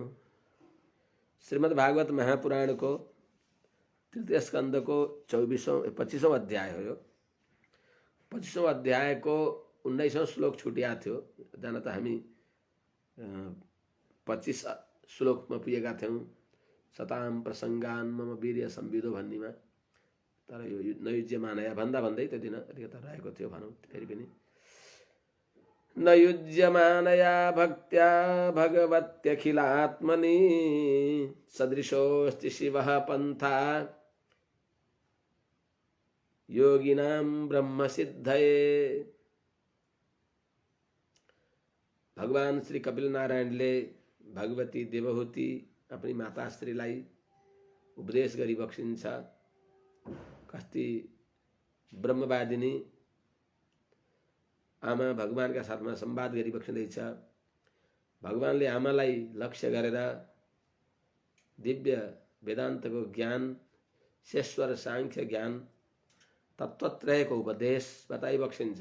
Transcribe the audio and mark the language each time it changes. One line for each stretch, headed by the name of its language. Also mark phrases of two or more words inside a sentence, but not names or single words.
Nepali: श्रीमद् भागवत महापुराणको तृतीय स्कन्धको 25औं अध्याय हो यो। 25औं अध्यायको 19औं श्लोक छुटिया थियो। जान त हामी 25 श्लोकमा पुगेका थियौँ।
Sanskrit: सताम प्रसङ्गान मम वीर्य संविदो भन्नेमा।
Nepali: तर यो नयुज्यमानया भन्दा भन्दै त्यो दिन अलिकता रहेको थियो भनौँ। फेरि पनि
Sanskrit: नयुज्यमानया भक्त्या भगवत्यखिलात्मनि सदृशोऽस्ति शिवः पन्था योगिनां ब्रह्मसिद्धये।
Nepali: भगवान श्री कपिल नारायणले भगवती देवहूति अपनी माताश्रीलाई उपदेश गरी बक्सिन्छ। कस्ती ब्रह्मवादिनी आमा भगवानका साथमा संवाद गरी बक्सिँदैछ। भगवानले आमालाई लक्ष्य गरेर दिव्य वेदान्तको ज्ञान, शेश्वर सांख्य ज्ञान, तत्त्वत्रयको उपदेश बताइ बक्सिन्छ।